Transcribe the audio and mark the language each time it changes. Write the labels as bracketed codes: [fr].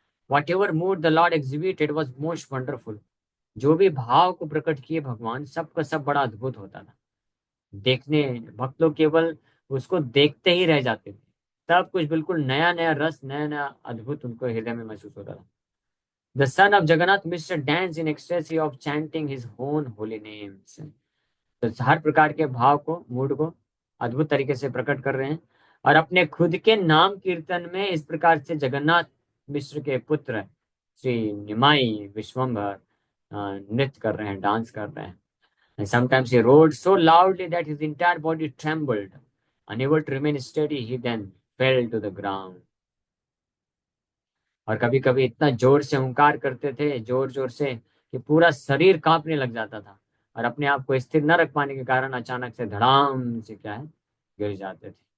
[en] Whatever mood the Lord exhibited was most wonderful. [hi] जो भी भाव को प्रकट किए भगवान, सब का सब बड़ा अद्भुत होता था. देखने भक्त लोग केवल उसको देखते ही रह जाते थे. सब कुछ बिल्कुल नया नया रस, नया नया अद्भुत उनको हृदय में महसूस होता था. [en] The son of Jagannath Mishra danced in ecstasy of chanting his own holy names. [hi] तो हर प्रकार के भाव को, मूड को अद्भुत तरीके से प्रकट कर रहे हैं और अपने खुद के नाम कीर्तन में इस प्रकार से जगन्नाथ मिश्र के पुत्र श्री निमाई विश्वम्भर नृत्य कर रहे हैं, डांस कर रहे हैं. [en] And sometimes he roared so loudly that his entire body trembled. Unable to remain steady, he then fell to the ground. [hi] और कभी कभी इतना जोर से हुंकार करते थे, जोर जोर से, कि पूरा शरीर कांपने लग जाता था और अपने आप को स्थिर न रख पाने के कारण अचानक से धड़ाम से क्या है, गिर जाते थे.